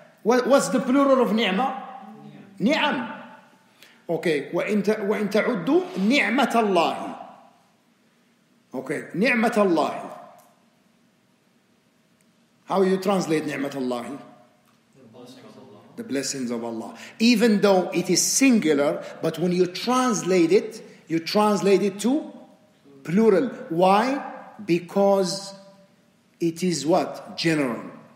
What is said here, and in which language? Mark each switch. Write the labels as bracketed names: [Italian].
[English] What's the plural of نعمة? [Arabic] نعم. [English] Okay, [Arabic] وإن تعدوا نعمة الله. [English] Okay, [Arabic] نعمة الله. [English] How you translate نعمة الله? The blessings of Allah. Even though it is singular, but when you translate it to plural. Why? Because it is what? General.